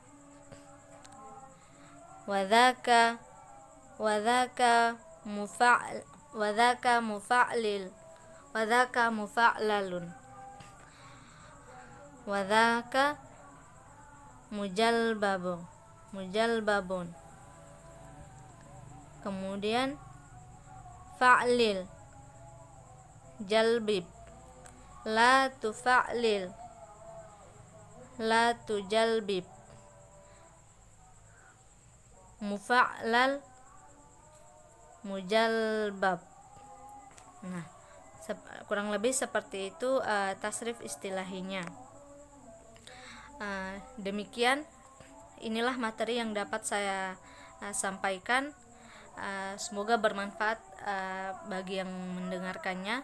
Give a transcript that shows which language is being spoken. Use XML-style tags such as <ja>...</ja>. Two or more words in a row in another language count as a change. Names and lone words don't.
<ar>وذاك مفعلل، وذاك مفعلل، وذاك مجلبب. Kemudian فعلل، جلبب، لا تفعلل، لا تجلبب، مفعلل، مجلبب.</ar> <id>Nah, kurang lebih seperti itu tasrif istilahinya. Demikian, inilah materi yang dapat saya sampaikan. Semoga bermanfaat bagi yang mendengarkannya.</id>